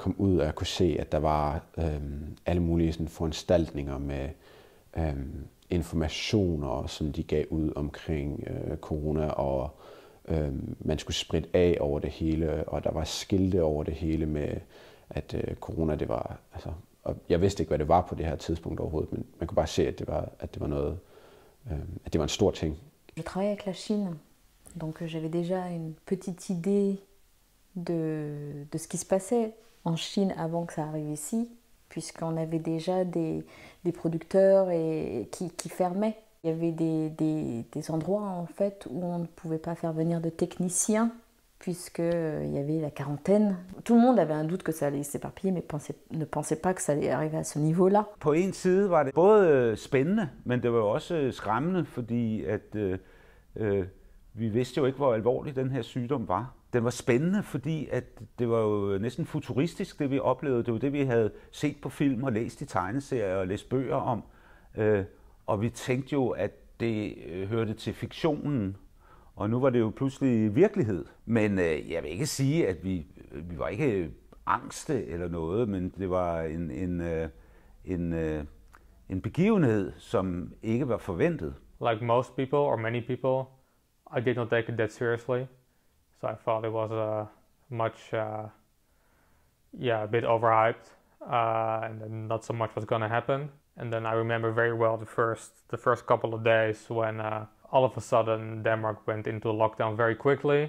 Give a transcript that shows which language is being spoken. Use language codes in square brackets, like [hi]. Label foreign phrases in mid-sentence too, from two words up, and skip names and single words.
[da] kom ud, og jeg kunne se, at der var alle mulige sådan, foranstaltninger med informationer, som de gav ud omkring corona, og man skulle spritte af over det hele, og der var skilte over det hele med, at corona, det var, altså, og jeg vidste ikke, hvad det var på det her tidspunkt overhovedet, men man kunne bare se, at det var noget, at det var en stor ting. [fr] Je travaille avec la Chine, donc j'avais déjà une petite idée de ce qui se passait en Chine avant que ça arrive ici, puisqu'on avait déjà des producteurs qui fermaient. Il y avait des endroits en fait où on ne pouvait pas faire venir de techniciens, puisqu'il y avait la quarantaine. Tout le monde avait un doute que ça allait s'éparpiller, mais ne pensait pas que ça allait arriver à ce niveau-là. [da] På en side var det både spændende, men det var også skræmmende, fordi at vi vidste jo ikke, hvor alvorlig den her sygdom var. Den var spændende, fordi at det var jo næsten futuristisk, det vi oplevede. Det var det, vi havde set på film og læst i tegneserier og læst bøger om. Og vi tænkte jo, at det hørte til fiktionen, og nu var det jo pludselig virkelighed. Men jeg vil ikke sige, at vi var ikke angste eller noget, men det var en begivenhed, som ikke var forventet. [en] Like most people, or many people, I did not take it that seriously. So I thought it was a bit overhyped, and then not so much was going to happen. And then I remember very well the first couple of days when all of a sudden Denmark went into lockdown very quickly.